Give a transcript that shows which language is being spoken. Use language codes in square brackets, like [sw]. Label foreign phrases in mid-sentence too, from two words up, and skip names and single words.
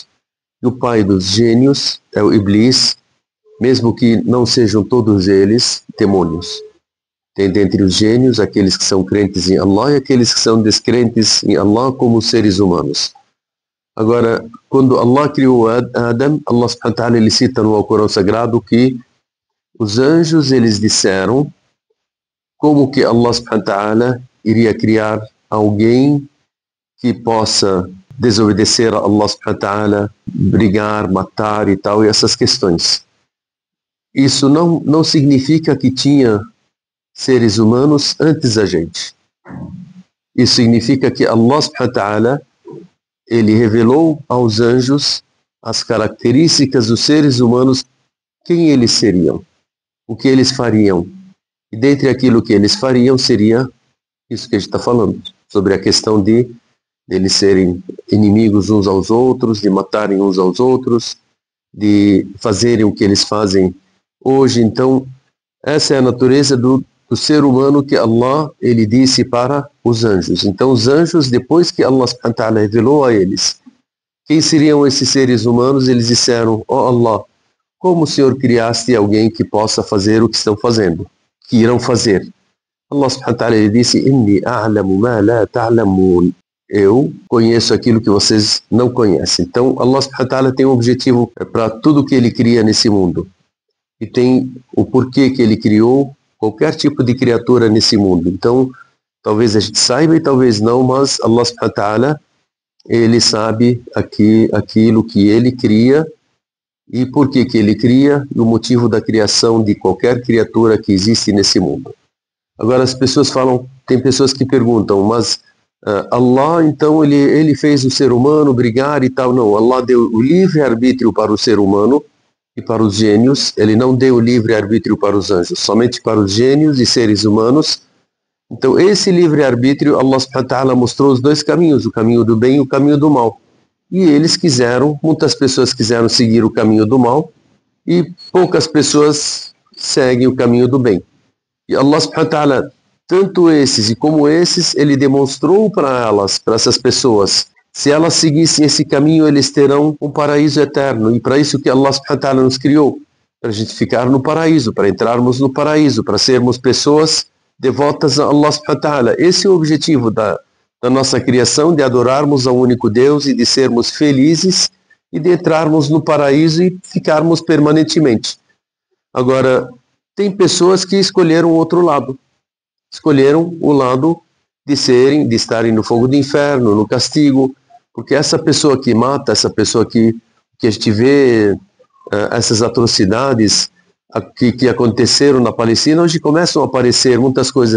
[pt] E o pai dos gênios é o Iblis, mesmo que não sejam todos eles demônios. Tem dentre os gênios aqueles que são crentes em Allah e aqueles que são descrentes em Allah como seres humanos. Agora, quando Allah criou Adam, Allah [ar] سبحانه وتعالى [pt] ele cita no Alcorão Sagrado que os anjos eles disseram como que Allah [ar] سبحانه وتعالى [pt] iria criar alguém que possa desobedecer a Allah [ar] سبحانه وتعالى, [pt] brigar, matar e tal, e essas questões. Isso não significa que tinha seres humanos antes da gente. Isso significa que Allah [ar] سبحانه وتعالى [pt] ele revelou aos anjos as características dos seres humanos, quem eles seriam, o que eles fariam. E dentre aquilo que eles fariam seria isso que a gente está falando, sobre a questão de eles serem inimigos uns aos outros, de matarem uns aos outros, de fazerem o que eles fazem hoje. Então, essa é a natureza do ser humano que Allah ele disse para os anjos. Então, os anjos, depois que Allah [ar] سبحانه وتعالى [pt] revelou a eles quem seriam esses seres humanos, eles disseram: ó Allah, como o Senhor criaste alguém que possa fazer o que estão fazendo, que irão fazer? Allah [ar] سبحانه وتعالى [pt] ele disse: [ar] إني أعلم ما لا تعلمون. [pt] Eu conheço aquilo que vocês não conhecem. Então, Allah [ar] سبحانه وتعالى [pt] tem um objetivo para tudo que ele cria nesse mundo. E tem o porquê que ele criou qualquer tipo de criatura nesse mundo. Então, talvez a gente saiba e talvez não, mas Allah [ar] سبحانه وتعالى, [pt] ele sabe aquilo que ele cria e por que ele cria e o motivo da criação de qualquer criatura que existe nesse mundo. Agora as pessoas falam, tem pessoas que perguntam, mas Allah, então, ele fez o ser humano brigar e tal. Não, Allah deu o livre-arbítrio para o ser humano e para os gênios. Ele não deu o livre-arbítrio para os anjos, somente para os gênios e seres humanos. Então, esse livre-arbítrio, Allah [ar] سبحانه وتعالى [pt] mostrou os dois caminhos, o caminho do bem e o caminho do mal. E eles quiseram, muitas pessoas quiseram seguir o caminho do mal e poucas pessoas seguem o caminho do bem. E Allah [ar] سبحانه وتعالى, [pt] tanto esses e como esses, ele demonstrou para elas, para essas pessoas, se elas seguissem esse caminho, eles terão um paraíso eterno. E para isso que Allah [ar] سبحانه وتعالى [pt] nos criou, para a gente ficar no paraíso, para entrarmos no paraíso, para sermos pessoas devotas a Allah [ar] سبحانه وتعالى. [pt] Esse é o objetivo da nossa criação, de adorarmos ao único Deus e de sermos felizes e de entrarmos no paraíso e ficarmos permanentemente. Agora, tem pessoas que escolheram o outro lado. Escolheram o lado de estarem no fogo do inferno, no castigo, porque essa pessoa que mata, essa pessoa que a gente vê essas atrocidades que aconteceram na Palestina, hoje começam a aparecer muitas coisas.